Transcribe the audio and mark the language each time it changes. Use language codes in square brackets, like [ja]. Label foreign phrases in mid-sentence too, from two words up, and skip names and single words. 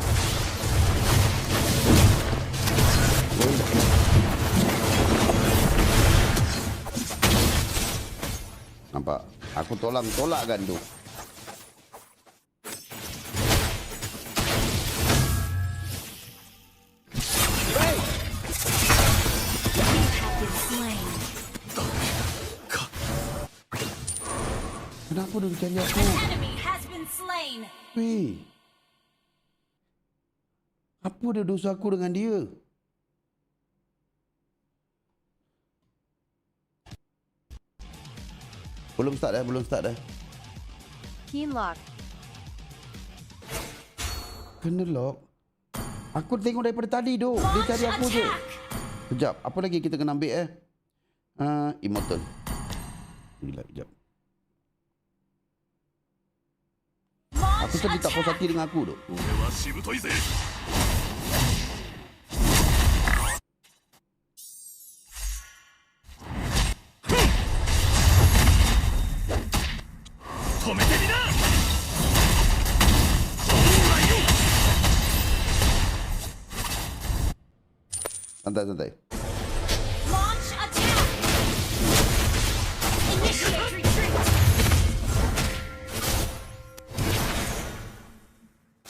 [ms] Nampak? Aku tolakkan tu. [en] You have been slain. [ms] Kenapa dia cari aku? [en] An enemy has been slain. [ms] Weh. Apa dia dosa aku dengan dia? Belum start dah. [en] Keen lock. [ms] Kena lock. Aku tengok daripada tadi tu. Dia cari aku je. Sekejap. Apa lagi kita kena ambil Immortal. Gila, sekejap. Aku tadi tak puas hati dengan aku tu. [ja] 俺はしぶといぜ。 止めてみな。 [ms] Santai. [en] Launch attack. Initiate retreat.